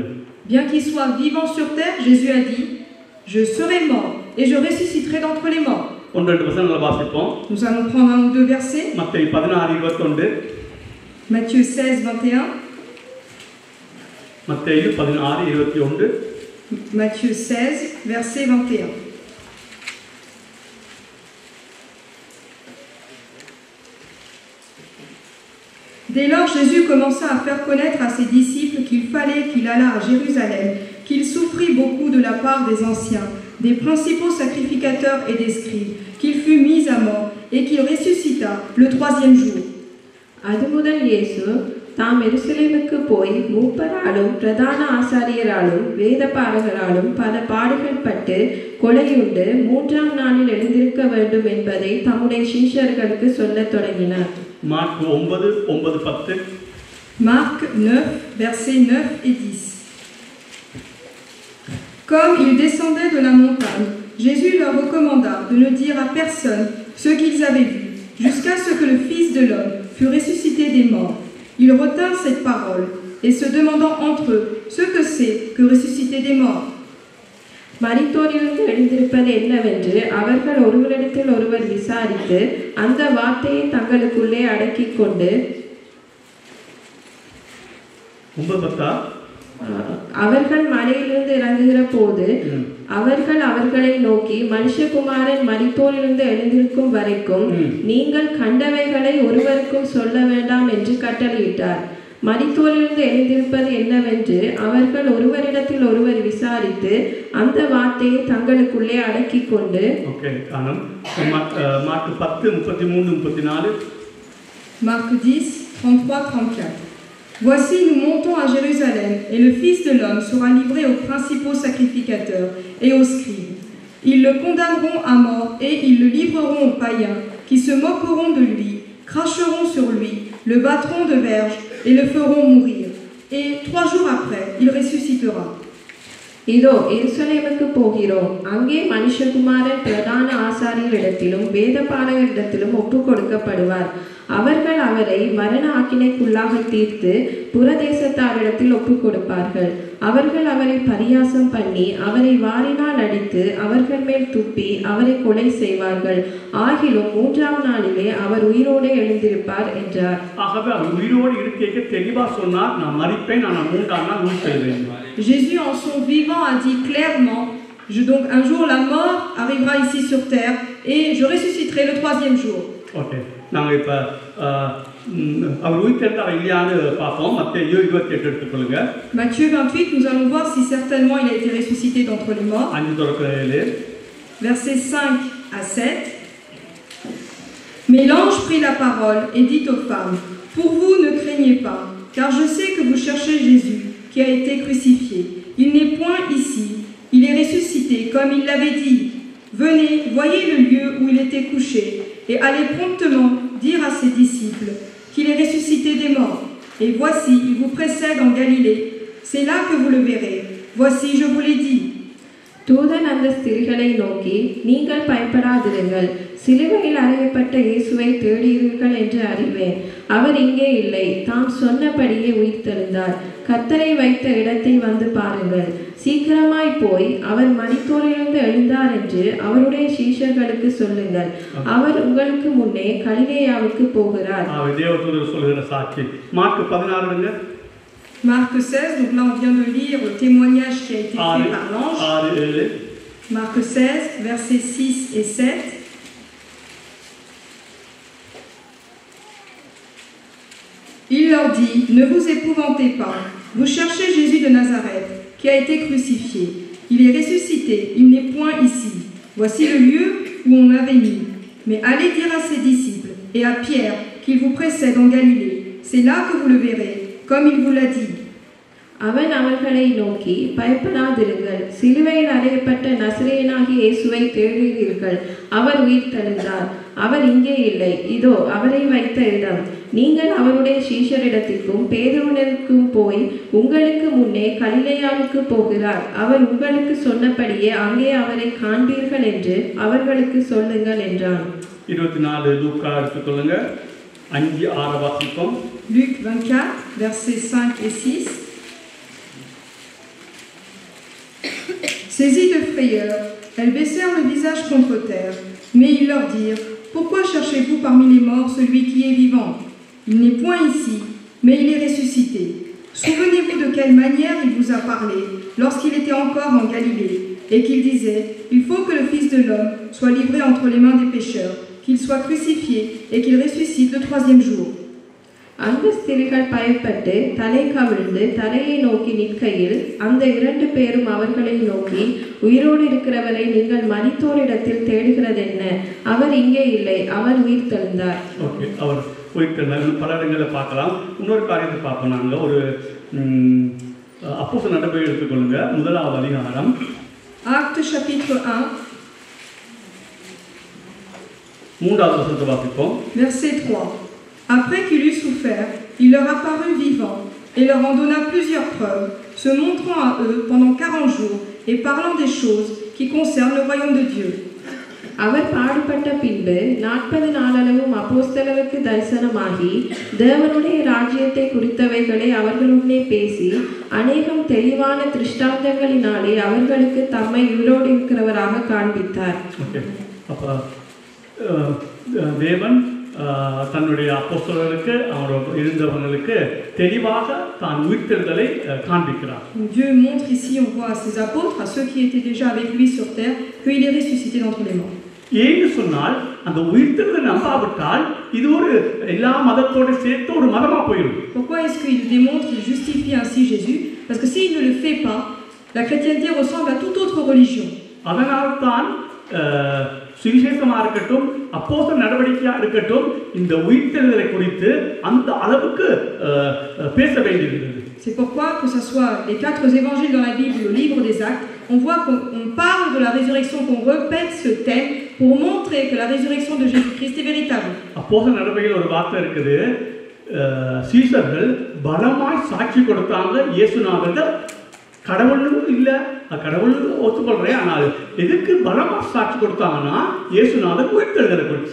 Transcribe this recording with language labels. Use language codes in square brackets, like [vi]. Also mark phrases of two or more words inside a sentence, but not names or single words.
[fr] Bien qu'il soit vivant sur terre, Jésus a dit, je serai mort et je ressusciterai d'entre les morts. [ta] ஒன்று ரெண்டு வசனங்களை வாசிப்போம். [fr] Nous allons prendre un ou deux versets. [ta] மத்தேயு 16:21. [fr] Matthieu 16:21. [ta] மத்தேயு 16:21. [fr] Matthieu 16, verset 21. Dès lors, Jésus commença à faire connaître à ses disciples qu'il fallait qu'il allât à Jérusalem, qu'il souffrit beaucoup de la part des anciens, des principaux sacrificateurs et des scribes, qu'il fut mis à mort et qu'il ressuscita le troisième jour. [ta] அதுமுதல் இயேசு தாம் எருசலேமுக்கு போய் மூப்பராலும் பிரதான ஆசாரியராலும் வேதபாரகராலும் பல பாடுகள் பட்டு கொலையுண்டு மூன்றாம் நாளில் எழுந்திருக்க வேண்டும் என்பதை தம்முடைய சீஷர்களுக்கு சொல்லத் தொடங்கினார். மார்க் 9:9-10. [fr] Marc 9, versets 9 et 10. Comme ils descendaient de la montagne, Jésus leur recommanda de ne dire à personne ce qu'ils avaient vu, jusqu'à ce que le Fils de l'homme fut ressuscité des morts. Ils retinrent cette parole, et se demandant entre eux ce que c'est que ressusciter des morts. [ta] மரித்தோரிலிருந்து எழுந்திருப்பது என்னவென்று அவர்கள் ஒருவரிடத்தில் ஒருவர் விசாரித்து அந்த வார்த்தையை தங்களுக்குள்ளே அடக்கிக் கொண்டு அவர்கள் மலையிலிருந்து இறங்குகிற போது அவர்கள் அவர்களை நோக்கி மனுஷகுமாரன் மரித்தோரிலிருந்து எழுந்திருக்கும் வரைக்கும் நீங்கள் கண்டவைகளை ஒருவருக்கும் சொல்ல வேண்டாம் என்று கட்டளையிட்டார். மரித்தோரிலிருந்து எழுந்திருப்பது என்னவென்று அவர்கள் ஒருவரிடத்தில் ஒருவர் விசாரித்து அந்த வார்த்தையை தங்களுக்குள்ளே அடக்கிக் கொண்டு மார்க் 10:33-34. [fr] Marc 10:33-34. Voici, nous montons à Jérusalem, et le Fils de l'homme sera livré aux principaux sacrificateurs et aux scribes. Ils le condamneront à mort et ils le livreront aux païens, qui se moqueront de lui, cracheront sur lui, le battront de verge et le feront mourir. Et 3 jours après, il ressuscitera. [ta] இதோ எருசலேமுக்கு போகிறோம், அங்கே மனுஷகுமாரன் பிரதான ஆசாரியரிடத்திலும் வேதபாரகரிடத்திலும் ஒப்பு கொடுக்கப்படுவார். அவர்கள் அவரை மரண ஆக்கினைக்குள்ளாக தீர்த்து புறதேசத்தாரிடத்தில் ஒப்பு கொடுப்பார்கள். அவர்கள் அவரை பரியாசம் பண்ணி அவரை வாரினால் அடித்து அவர்கள் மேல் துப்பி அவரை கொலை செய்வார்கள். ஆகிலும் 3ஆம் நாளிலே அவர் உயிரோடு எழுந்திருப்பார் என்றார். ஆகவே அவர் உயிரோடு இருக்கைக்கு தெளிவா சொன்னார், நான் மரிப்பேன், நான் 3ஆம் நாள் உயிர்த்தெழுவேன். [fr] Jésus en son vivant a dit clairement, donc un jour la mort arrivera ici sur terre et je ressusciterai le 3e jour. Okay. [ta] நாங்கள் இப்போ அவர் உயிர்த்தெழுந்தார் இல்லையான்னு பார்ப்போம். மத்தேயு 28 எடுத்துக்கொள்ளுங்க. [fr] Matthieu 28, nous allons voir si certainement il a été ressuscité d'entre les morts. 5:7. Versets 5 à 7. Mais l'ange prit la parole et dit aux femmes, pour vous ne craignez pas, car je sais que vous cherchez Jésus, qui a été crucifié. Il n'est point ici, il est ressuscité comme il l'avait dit. Venez, voyez le lieu où il était couché, et allez promptement dire à ses disciples qu'il est ressuscité des morts. Et voici, il vous précède en Galilée. C'est là que vous le verrez. Voici, je vous l'ai dit. [ta] தூதன் அந்த ஸ்திரீகளை நோக்கி, நீங்கள் பயப்படாதிருங்கள், சிலுவையில் அறையப்பட்ட இயேசுவை தேடுகிறீர்கள் என்று அறிவேன். அவர் இங்கே இல்லை, தாம் சொன்னபடியே உயிர்த்தெழுந்தார். கர்த்தரை வைத்த இடத்தை வந்து பாருங்கள். சீக்கிரமாய் போய் அவர் மரித்தோரிலிருந்து எழுந்தார் என்று அவருடைய சீஷர்களுக்கு சொல்லுங்கள். அவர் உங்களுக்கு முன்னே கலிலேயாவுக்கு போகிறார். தேவதூதர் சொல்கிற சாட்சி மார்க் 16 [fr] Marc 16, donc là on vient de lire le témoignage qui a été fait par l'ange. Marc 16, versets 6 et 7. Il leur dit, ne vous épouvantez pas, vous cherchez Jésus de Nazareth, qui a été crucifié. Il est ressuscité, il n'est point ici. Voici le lieu où on l'avait mis. Mais allez dire à ses disciples et à Pierre qu'il vous précède en Galilée. C'est là que vous le verrez, comme il vous l'a dit. [ta] அவன் அவர்களை நோக்கி, பயப்படாதிருங்கள், சிலுவையில் அறையப்பட்ட நசரேயனாகிய இயேசுவை தேடுகிறீர்கள். அவர் உயிர்த்தெழுந்தார். அவர் இங்கே இல்லை, இதோ அவரை வைத்த இடம். நீங்கள் அவருடைய சீஷரிடத்திற்கும் பேதுருவிற்கும் போய் உங்களுக்கு முன்னே கலிலேயாவுக்கு போகிறார். அவர் உங்களுக்கு சொன்னபடியே அங்கே அவரை காண்பீர்கள் என்று அவர்களுக்கு சொல்லுங்கள் என்றான். 24 லூக்கா எடுத்துக்கொள்ளுங்க. 5-6 வாசிப்போம். [fr] Luc 24, versets 5 et 6. Saisies de frayeur, elles baissèrent le visage contre terre, mais ils leur dirent, pourquoi cherchez-vous parmi les morts celui qui est vivant? Il n'est point ici, mais il est ressuscité. Souvenez-vous de quelle manière il vous a parlé lorsqu'il était encore en Galilée, et qu'il disait, il faut que le Fils de l'homme soit livré entre les mains des pécheurs, qu'il soit crucifié et qu'il ressuscite le 3e jour. [ta] அந்த ஸ்திரீகள் பயப்பட்டு தலை கவிழ்ந்து தரையை நோக்கி நிற்கையில் அந்த 2 பேரும் அவர்களை நோக்கி, உயிரோடு இருக்கிறவரை நீங்கள் மரித்தோரிடத்தில் தேடுகிறது என்ன? அவர் இங்கே இல்லை, அவர் உயிர்த்தெழுந்தார். ஓகே, அவர் உயிர்த்தெழுந்தார். பல இடங்களில் பார்க்கலாம். இன்னொரு காரியத்தை பார்ப்போம். நாங்கள் ஒரு அப்போஸ்தலர் நடபடிகள் எடுத்துக்கொள்ளுங்க. 1வது அதிகாரம். [fr] Actes chapitre 1. [ta] 3வது வசனத்தை வாசிப்போம். [fr] Verset 3. Après qu'il eut souffert, il leur apparut vivant et leur en donna plusieurs preuves, se montrant à eux pendant 40 jours et parlant des choses qui concernent le royaume de Dieu. [ta] அவர் பாடுபட்ட பின்பு 40 நாளளவும் அப்போஸ்தலருக்கு தரிசனமாகி தேவனுடைய ராஜ்யத்தை குறித்தவைகளை அவர்களுடனே பேசி அநேகம் தெளிவான திருஷ்டாந்தங்களினாலே அவர்களுக்கு தம்மை உயிரோடு இருக்கிறவராக காண்பித்தார். தேவன் தன்னுடைய அப்போஸ்தலர்களுக்கு அவர் இருந்தவர்களுக்கு தெளிவாக தான் உயிர்த்தெழுதலை காண்பிக்கிறார். [fr] Dieu montre ici, on voit à ses apôtres, à ceux qui étaient déjà avec lui sur terre, qu'il est ressuscité d'entre les morts. [ta] ஏன்னு சொன்னால் அந்த உயிர்த்தெழுதலை நம்பாவிட்டால் இது ஒரு எல்லா மதத்தோட சேர்த்து ஒரு மதமா போயிடும். [fr] Pourquoi est-ce qu'il démontre, il justifie ainsi Jésus? Parce que s'il ne le fait pas, la chrétienté ressemble à toute autre religion. [ta] அதனால்தான் சுவிசேஷமா இருக்கட்டும், அப்போஸ்தலர் நடவடிக்கையா இருக்கட்டும், இந்த உயிர்த்தெழுதலை குறித்து அந்த அளவுக்கு பேச வேண்டியிருக்கிறது. [fr] C'est pourquoi que ce soit les 4 évangiles dans la Bible, le livre des Actes, on voit qu'on parle de la résurrection, qu'on répète ce thème pour montrer que la résurrection de Jésus-Christ est véritable. [ta] அப்போஸ்தலர் நடவடிக்கையில் ஒரு வார்த்தை இருக்குது, சீஷர்கள் பலமாய் சாட்சி கொடுத்தாங்க இயேசுநாதர் கடவுளும் இல்லை, கடவுள் ஒத்துக்கொள்றேன், ஆனால் எதுக்கு பலமா சாட்சி கொடுத்தாங்கன்னா இயேசுநாதர் உயிர்த்தெழுதலை குறித்து.